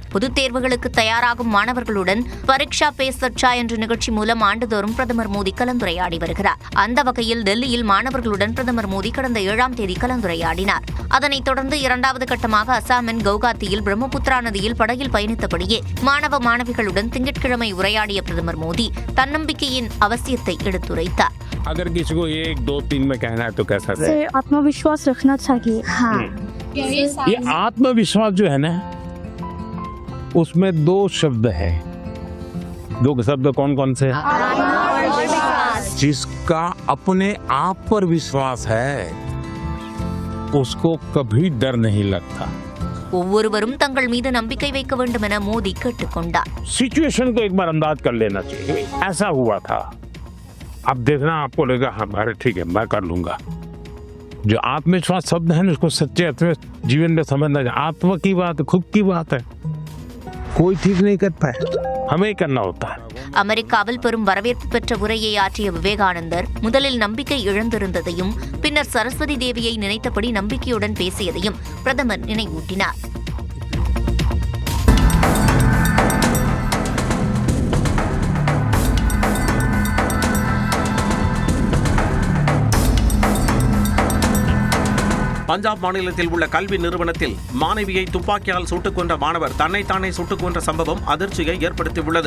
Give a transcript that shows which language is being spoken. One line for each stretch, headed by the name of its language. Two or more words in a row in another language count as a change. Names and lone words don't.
Tamil: பொதுத் தேர்வுகளுக்கு தயாராகும் மாணவர்களுடன் பரீட்சா பே சர்ச்சா என்ற நிகழ்ச்சி மூலம் ஆண்டுதோறும் பிரதமர் மோடி கலந்துரையாடி வருகிறார். அந்த வகையில் டெல்லியில் மாணவர்களுடன் பிரதமர் மோடி கடந்த 7ஆம் தேதி கலந்துரையாடினார். அதனைத் தொடர்ந்து 2வது கட்டமாக அசாமின் கவுகாத்தியில் பிரம்மபுத்திரா நதியில் படகில் பயணித்தபடியே மாணவ மாணவிகளுடன் திங்கட்கிழமை உரையாடிய பிரதமர் மோடி தன்னம்பிக்கையின் அவசியத்தை எடுத்துரைத்தார்.
Hindi: अगर किसी को 1, 2, 3 में कहना है तो कैसा? आत्मविश्वास रखना चाहिए। हाँ, ये आत्मविश्वास जो है ना, उसमें 2 शब्द है। 2 शब्द कौन कौन से? जिसका अपने आप पर विश्वास है उसको कभी डर नहीं लगता।
Tamil: ஒவ்வொருவரும் தங்கள் மீது நம்பிக்கை வைக்க வேண்டும் என மோடி கேட்டுக்கொண்டார்.
Hindi: सिचुएशन को एक बार अंदाज कर लेना चाहिए. ऐसा हुआ था. अब देखना आपको लगेगा हाँ भाई ठीक है मैं कर लूंगा. जो आत्मविश्वास शब्द है उसको सच्चे अर्थ में जीवन में समझना चाहिए. आत्मा की बात खुद की बात है. कोई ठीक नहीं करता है. हमें करना होता है.
Tamil: அமெரிக்காவில் பெரும் வரவேற்பு பெற்ற உரையை ஆற்றிய விவேகானந்தர் முதலில் நம்பிக்கை இழந்திருந்ததையும் பின்னர் சரஸ்வதி தேவியை நினைத்தபடி நம்பிக்கையுடன் பேசியதையும் பிரதமர் நினைவூட்டினார். பஞ்சாப் மாநிலத்தில் உள்ள கல்வி நிறுவனத்தில் மாணவியை துப்பாக்கியால் சுட்டுக் கொன்ற மாணவர் தன்னைத்தானே சுட்டுக் கொன்ற சம்பவம் அதிர்ச்சியை ஏற்படுத்தியுள்ளது.